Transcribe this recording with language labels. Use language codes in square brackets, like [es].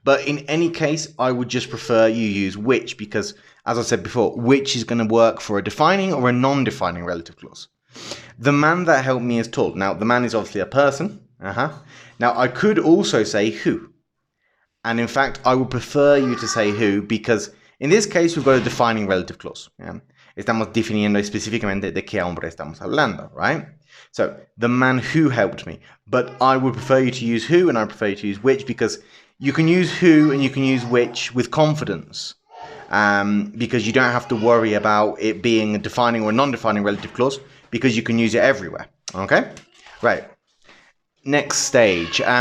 [en] But in any case, I would just prefer you use which because, as I said before, which is going to work for a defining or a non-defining relative clause. The man that helped me is tall. Now, the man is obviously a person. Now, I could also say who. And in fact, I would prefer you to say who because in this case, we've got a defining relative clause. Yeah? [es] Estamos definiendo específicamente de qué hombre estamos hablando, [en] right? So, the man who helped me. But I would prefer you to use who and I prefer you to use which because you can use who and you can use which with confidence. Because you don't have to worry about it being a defining or non-defining relative clause because you can use it everywhere. Okay? Right. Next stage.